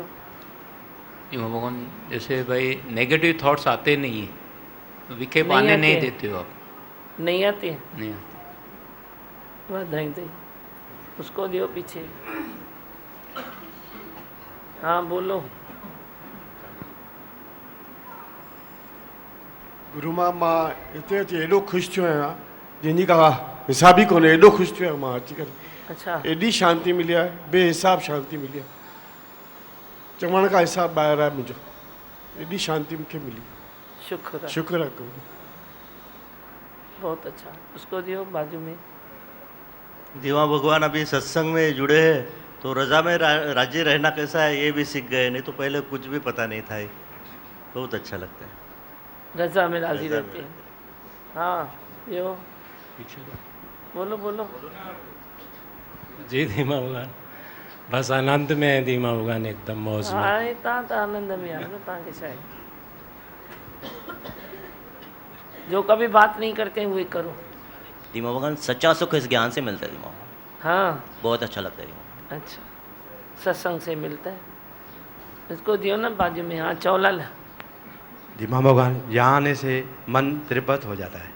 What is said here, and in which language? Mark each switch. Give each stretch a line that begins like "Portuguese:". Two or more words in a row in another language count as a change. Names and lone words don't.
Hindi: दीमा भवन, जैसे भाई नेगेटिव थॉट्स आते नहीं है, विखे पाने आते नहीं हैं। देते हो आप। नहीं आते, नहीं आते। बधाई दे, उसको दियो पीछे। हाँ बोलो।
Sindhi: गुरु मां हिते अची एॾो ख़ुशि थियो आहियां जंहिंजी का हिसाब ई कोन्हे, एॾो ख़ुशि थियो आहियां मां अची करे।
Hindi: अच्छा,
Sindhi: एॾी शांती मिली आहे, बेहिसाब शांति मिली आहे, चवण खां हिसाब ॿाहिरि आहे मुंहिंजो। एॾी शांति मूंखे मिली,
Hindi: शुक्र है।
Sindhi: शुक्र आहे गुरु।
Hindi: बहुत अच्छा, उसको दियो बाजू में। दीवा भगवान अभी सत्संग में जुड़े हैं तो रजा में राज्य रहना कैसा है ये भी सीख गए, नहीं तो पहले कुछ भी पता नहीं था। बहुत अच्छा लगता है, रजा में राजी रजा रहते हैं। हाँ, यो पीछे बोलो बोलो। जी धीमा भगवान, बस आनंद में है धीमा भगवान, एकदम मौज में। हाँ,
Sindhi: तव्हां त आनंद में आयो न, तव्हांखे छा आहे।
Hindi: जो कभी बात नहीं करते हैं वही करो। दीमा भगवान, सच्चा सुख इस ज्ञान से मिलता है दीमा। हाँ, बहुत अच्छा लगता है दीमा। अच्छा, सत्संग से मिलता है। इसको दियो ना बाजू में, हाँ चौलाल। धीमा भगवान, यहाँ आने से मन तृप्त हो जाता है।